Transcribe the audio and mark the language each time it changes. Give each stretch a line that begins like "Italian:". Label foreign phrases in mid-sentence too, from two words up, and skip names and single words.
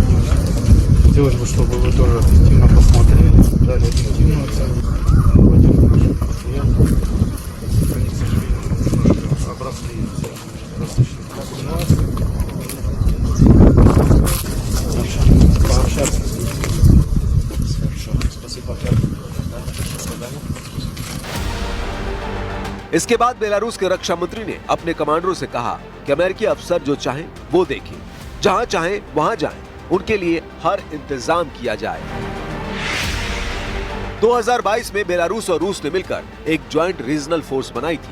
Russian: Хотелось бы, чтобы вы тоже объективно посмотрели, дали объективную оценку. Они, к сожалению, немножко обросли различных ситуаций. Пообщаться с людьми. Хорошо. Спасибо.
Hindi: इसके बाद बेलारूस के रक्षा मंत्री ने अपने कमांडरों से कहा कि अमेरिकी अफसर जो चाहें वो देखें, जहां चाहें वहां जाएं, उनके लिए हर इंतजाम किया जाए। 2022 में बेलारूस और रूस ने मिलकर एक
English: joint regional force
Hindi: बनाई थी।